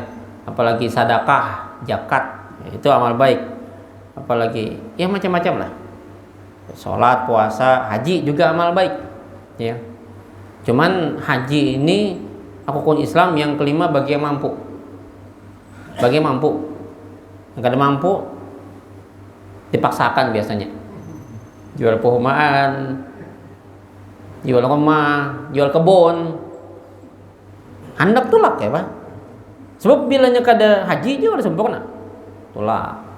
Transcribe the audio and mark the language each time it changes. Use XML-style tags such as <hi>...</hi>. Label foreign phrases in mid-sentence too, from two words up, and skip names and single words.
<id>Apalagi sedekah, zakat, itu amal baik. Apalagi ya macam-macam lah. Sholat, puasa, haji juga amal baik, ya. Cuman haji ini rukun Islam yang kelima bagi yang mampu. Bagi yang mampu.</id> <bjn>Yang kada mampu dipaksakan biasanya.</bjn> <id>Jual perumahan, jual rumah, jual kebun.</id> <bjn>Hendak tulak ya Pak. Sebab bilanya kada haji juga ada sempurna. Tulak.</bjn>